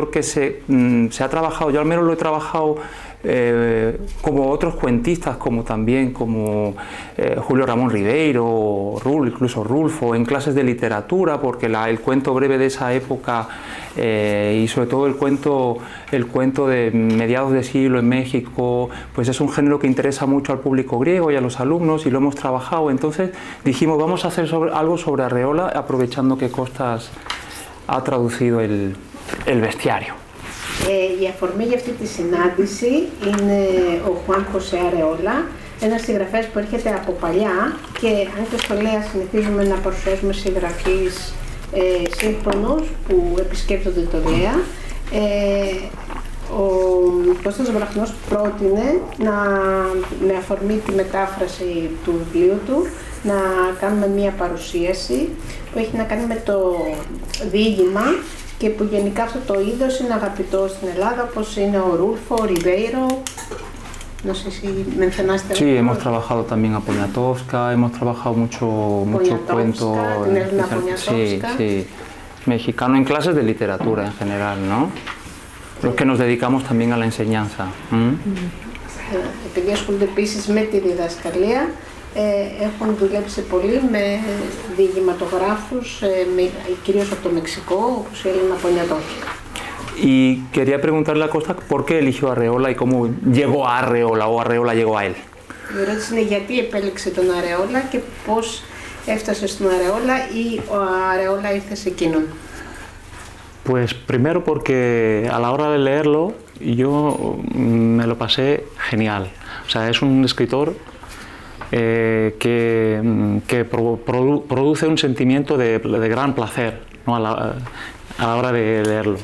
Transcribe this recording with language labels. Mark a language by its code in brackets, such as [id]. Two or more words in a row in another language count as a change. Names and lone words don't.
[es] que se ha trabajado, yo al menos lo he trabajado como otros cuentistas, como Julio Ramón Ribeiro, incluso Rulfo, en clases de literatura, porque el cuento breve de esa época y sobre todo el cuento de mediados de siglo en México, pues es un género que interesa mucho al público griego y a los alumnos y lo hemos trabajado. Entonces dijimos vamos a hacer algo sobre Arreola aprovechando que Costas ha traducido el bestiario. [el] Η αφορμή για αυτή τη συνάντηση είναι ο Χουάν Χωσέ Αρεόλα, ένας συγγραφέας που έρχεται από παλιά και αν και στο ΛΕΑ συνηθίζουμε να παρουσιάζουμε συγγραφείς σύγχρονους που επισκέπτονται το ΛΕΑ. Ο Κώστας Βραχνός πρότεινε με αφορμή τη μετάφραση του βιβλίου του να κάνουμε μία παρουσίαση που έχει να κάνει με το διήγημα και που γενικά αυτό το είδος είναι αγαπητό στην Ελλάδα, όπως είναι ο Ρούλφο, ο Ριβέιρο. [es] No sé si mencionaste. Sí, hemos trabajado también a Poniatowska, hemos trabajado mucho cuento. Sí, sí, mexicano en clases de literatura en general, ¿no? Los que nos dedicamos también a la enseñanza. [el] Επειδή ασχολούνται επίσης με τη διδασκαλία, έχουν δουλέψει πολύ με διηγηματογράφους, κυρίως από το Μεξικό, όπως η Έλενα Πονιατόφσκα. [es] Y quería preguntarle a Costa por qué eligió Arreola y cómo llegó a Arreola o Arreola llegó a él. [el] Η ερώτηση είναι γιατί επέλεξε τον Αρεόλα και πώς έφτασε στον Αρεόλα ή ο Αρεόλα ήρθε σε εκείνον. [es] Pues primero porque a la hora de leerlo yo me lo pasé genial. O sea, es un escritor que produce un sentimiento de gran placer, ¿no? a la hora de leerlo.